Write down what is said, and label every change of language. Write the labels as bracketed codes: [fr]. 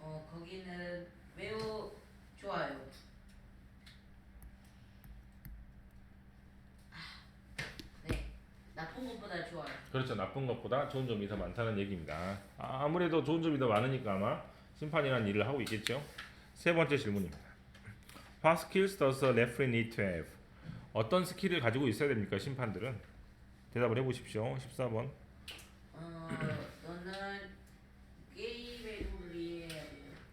[ko] 거기는 매우 좋아요. 네, 나쁜 것보다 좋아요. 그렇죠. 나쁜 것보다 좋은 점이 더 많다는 얘기입니다. 아무래도 좋은 점이 더 많으니까 아마 심판이라는 일을 하고 있겠죠. 세 번째 질문입니다. [en] What skills does a referee need to have? [ko] 어떤 스킬을 가지고 있어야 됩니까? 심판들은 대답을 해보십시오. 14번 너는 게임의 룰을 이해해야 돼요.